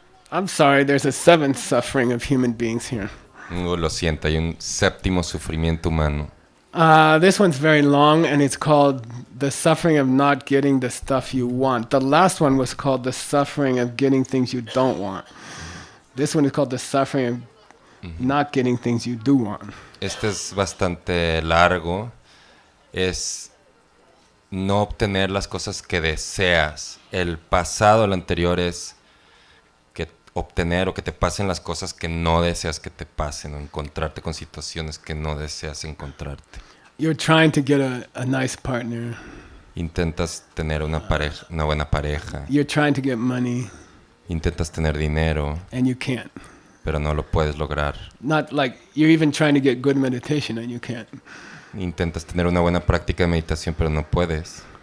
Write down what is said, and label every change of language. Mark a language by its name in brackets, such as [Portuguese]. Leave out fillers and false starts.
[English] I'm sorry, there's a seventh suffering of human beings here. [Spanish] Lo siento, hay un séptimo sufrimiento humano. [English] This one's very long, and it's called the suffering of not getting the stuff you want. The last one was called the suffering of getting things you don't want. This one is called the suffering of not getting things you do want. [Spanish] Este es bastante largo. Es no obtener las cosas que deseas. El pasado, el anterior es que obtener o que te pasen las cosas que no deseas que te pasen, o encontrarte con situaciones que no deseas encontrarte. [English] You're trying to get a nice partner. [Spanish] Intentas tener una pareja, una buena pareja. [English] You're trying to get money, [Spanish] Intentas tener dinero, [English] and you can't. [Spanish] pero no lo puedes lograr. [English] Not like you're even trying to get good meditation, and you can't. [Spanish] Intentas tener una buena práctica de meditación, pero no puedes.